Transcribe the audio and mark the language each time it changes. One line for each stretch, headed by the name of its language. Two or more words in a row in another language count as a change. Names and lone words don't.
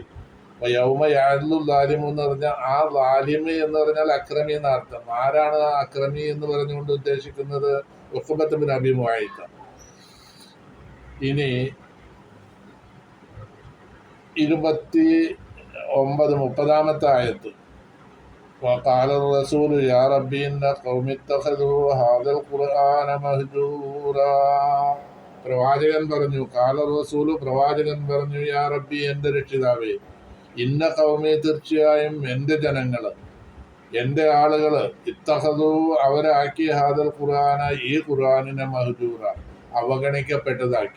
Arabic: يوم يعض الظالم
Malayalam: എന്ന് പറഞ്ഞാൽ ആ ലാലിമ് എന്ന് പറഞ്ഞാൽ അക്രമി എന്നർത്ഥം. ആരാണ് ആ അക്രമി എന്ന് പറഞ്ഞുകൊണ്ട് ഉദ്ദേശിക്കുന്നത്? ഉഖ്ബത്ത് ബിൻ അബി മുഅയ്ത. ഇനി 30-ാമത്തെ ആയത്ത്.
Arabic: وقال الرسول يا ربي إن قوم اتخذوا هذا القرآن مهجورا.
Malayalam: പ്രവാചകൻ പറഞ്ഞു,
Arabic: قال الرسول
Malayalam: പ്രവാചകൻ പറഞ്ഞു,
Arabic: يا ربي
Malayalam: എൻ്റെ രക്ഷിതാവേ,
Arabic: إن قومي
Malayalam: തീർച്ചയായും എൻ്റെ ജനങ്ങള്, എൻ്റെ ആളുകള്, ഇത്തഖദു അവരാക്കി
Arabic: هذا القرآن
Malayalam: ഈ ഖുർആനിനെ മഹ്ജൂറ അവഗണിക്കപ്പെട്ടതാക്കി.